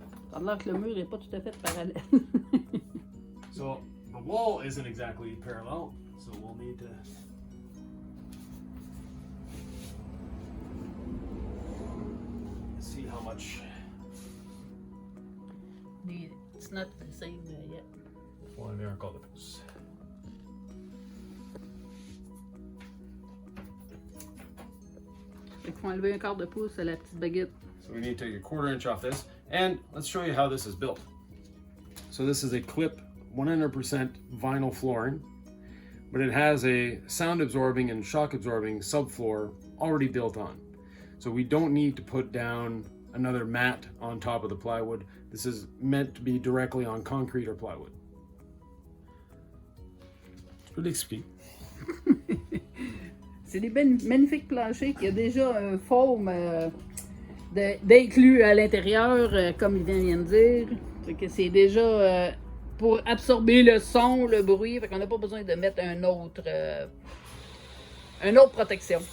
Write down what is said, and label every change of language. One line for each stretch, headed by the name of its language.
French: Ça a l'air que le mur n'est pas tout à fait parallèle.
English: So the wall isn't exactly parallel, so we'll need to see how much. It's not the same yet.
French: Faut enlever un quart de pouce. Fait qu'il faut enlever un quart de pouce à la petite baguette.
English: So we need to take a 1/4 inch off this, and let's show you how this is built. So this is a clip 100% vinyl flooring, but it has a sound absorbing and shock absorbing subfloor already built on. So we don't need to put down another mat on top of the plywood. This is meant to be directly on concrete or plywood.
French: Je peux l'expliquer. C'est des magnifiques planchers qui a déjà un foam d'inclus à l'intérieur, comme il vient de dire. Fait que c'est déjà pour absorber le son, le bruit. Fait qu'on n'a pas besoin de mettre une autre protection.